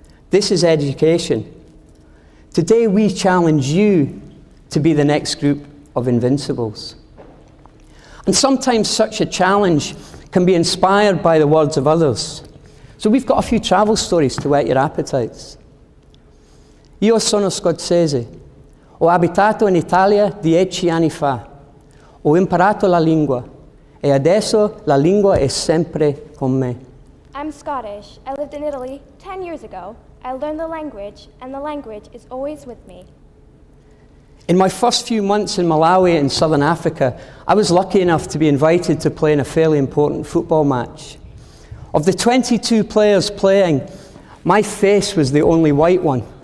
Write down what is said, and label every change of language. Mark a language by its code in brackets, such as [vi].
[en] This is education. Today we challenge you to be the next group of invincibles. And sometimes such a challenge can be inspired by the words of others. So we've got a few travel stories to whet your appetites. [it] Io sono scozzese. Ho abitato in Italia 10 anni fa. Ho imparato la lingua. E adesso la lingua è sempre con me. [en] I'm Scottish. I lived in Italy 10 years ago. I learned the language, and the language is always with me. In my first few months in Malawi in southern Africa, I was lucky enough to be invited to play in a fairly important football match. Of the 22 players playing, my face was the only white one.